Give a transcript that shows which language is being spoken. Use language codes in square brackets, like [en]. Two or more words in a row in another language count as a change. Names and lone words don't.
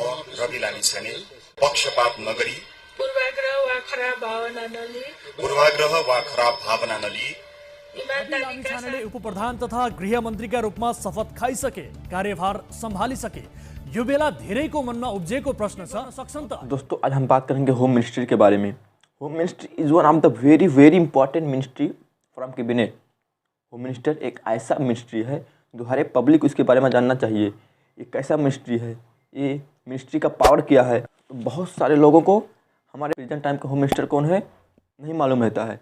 [ne] रवि लामिछाने पक्षपात नगरी पूर्वाग्रह वा खराब भावना नलिई लामिछानेले उपप्रधान तथा गृह मन्त्रीका रूपमा शपथ खाइसके, कार्यभार सम्हालिसके। यो बेला धेरैको मनमा उब्जेको प्रश्न छ, सक्छन् त? [hi] दोस्तों, आज हम बात करेंगे [en] home ministry [hi] के बारे में। [en] home ministry is one of the very important ministry from cabinet. home minister [hi] एक ऐसा मिनिस्ट्री है जो हर एक पब्लिक उसके बारे में जानना चाहिए। ये कैसा मिनिस्ट्री है, ये मिनिस्ट्री का पावर क्या है। तो बहुत सारे लोगों को हमारे [en] present time [hi] का [en] home minister [hi] कौन है नहीं मालूम रहता है।